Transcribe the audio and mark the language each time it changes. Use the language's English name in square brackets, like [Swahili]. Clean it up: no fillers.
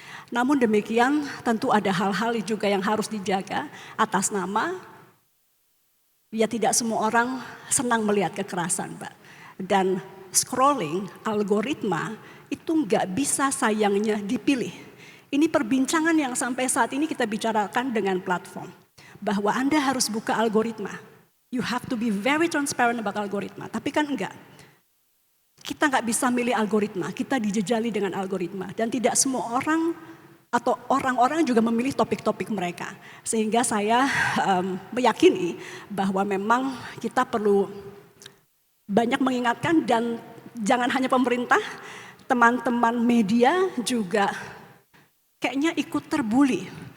[Indonesian] Namun demikian tentu ada hal-hal juga yang harus dijaga atas nama ya tidak semua orang senang melihat kekerasan, Mbak. Dan scrolling, algoritma itu nggak bisa sayangnya dipilih. Ini perbincangan yang sampai saat ini kita bicarakan dengan platform. Bahwa Anda harus buka algoritma. [English] You have to be very transparent about algoritma. [Indonesian] Tapi kan enggak. Kita nggak bisa milih algoritma, kita dijejali dengan algoritma. Dan tidak semua orang atau orang-orang juga memilih topik-topik mereka. Sehingga saya meyakini bahwa memang kita perlu banyak mengingatkan dan jangan hanya pemerintah, teman-teman media juga kayaknya ikut terbuli.